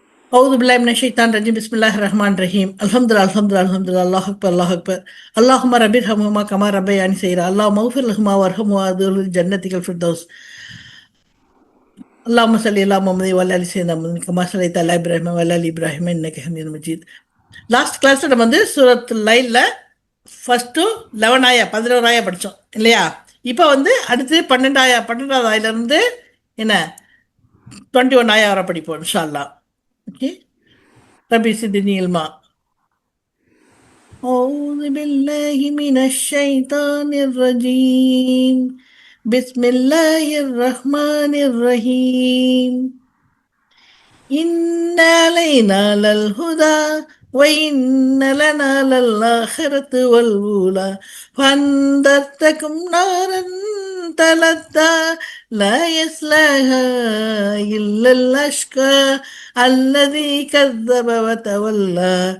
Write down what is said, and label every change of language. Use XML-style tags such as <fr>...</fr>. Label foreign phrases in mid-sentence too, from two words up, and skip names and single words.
<ar>أعوذ بالله من الشيطان الرجيم بسم الله الرحمن الرحيم الحمد لله الحمد لله الحمد لله الله أكبر الله أكبر اللهم رب ارحمهما كما ربياني صغيرا اللهم اغفر لهما وارحمهما وادخلهما جنتك الفردوس اللهم صل على محمد وعلى آل سيدنا محمد كما صليت على إبراهيم وعلى آل إبراهيم إنك حميد مجيد.</ar> <en>last classil</en> <ta>நம்ம வந்து சூரத் லைனில் ஃபஸ்ட்டு 11 ஆயா 11 ஆயா படித்தோம் இல்லையா? இப்போ வந்து அடுத்து 12வது ஆயிலிருந்து என்ன 21 ஆயா வரை படிப்போம்</ta> <ar>إن شاء الله. ஓகே, رب زدني علما. أعوذ بالله من الشيطان الرجيم بسم الله الرحمن الرحيم إن علينا للهدى وإن لنا للآخرة والأولى فأنذرتكم نارا تلظى لا يصلاها إلا الأشقى الذي كذب وتولى</ar>